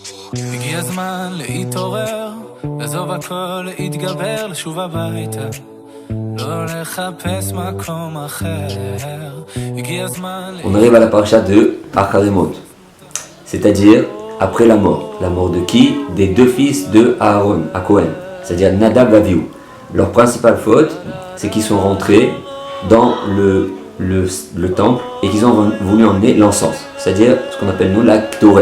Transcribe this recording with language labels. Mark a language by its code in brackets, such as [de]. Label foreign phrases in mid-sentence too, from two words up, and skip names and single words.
[he] הגיע הזמן להתעורר, לעזוב הכל, להתגבר, לשוב הביתה, לא לחפש מקום אחר. הגיע הזמן... [fr] On arrive à la paracha de Acharemot, c'est-à-dire après la mort de qui? Des deux fils de Aaron, à Cohen, c'est-à-dire Nadab et Avihu. Leur principale faute, c'est qu'ils sont rentrés dans le temple et qu'ils ont voulu emmener l'encens, c'est-à-dire ce qu'on appelle nous la Ktoret.